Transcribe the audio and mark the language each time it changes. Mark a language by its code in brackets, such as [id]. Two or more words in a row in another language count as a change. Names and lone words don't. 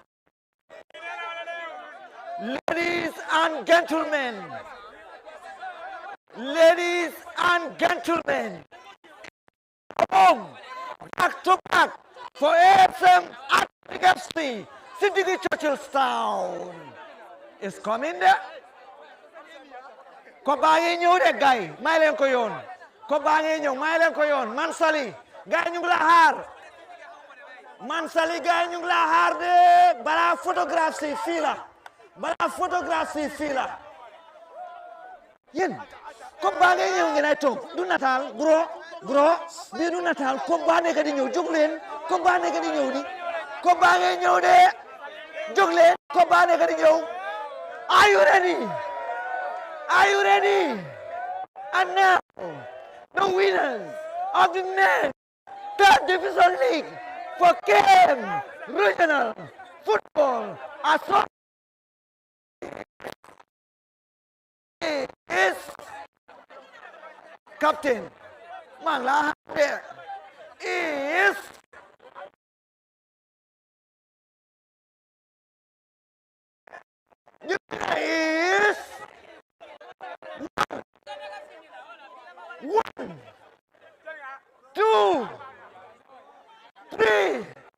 [en] Ladies and gentlemen, Ladies and gentlemen, home, back to back for ASM at FC, Sydney Churchillstown is coming there. [wo] Ko baangi ñëw de gay may leen ko yoon ko baangi ñëw may leen ko yoon Mansali gay ñu ngi la xaar Mansali gay ñu ngi la xaar de bala photographie fii la bala photographie fii la yéen ko baangi ñëw ngeen ay toog du nataal gros bii du nataal ko baa nekk di ñëw jóg leen ko baa nekk di ñëw di ko baangi ñëw de jóg leen ko baa nekk di ñëw. [en] Are you ready? Are you ready? And now, the winners of the next third division league for KM Regional Football Association is Captain Malahade is one, two, three.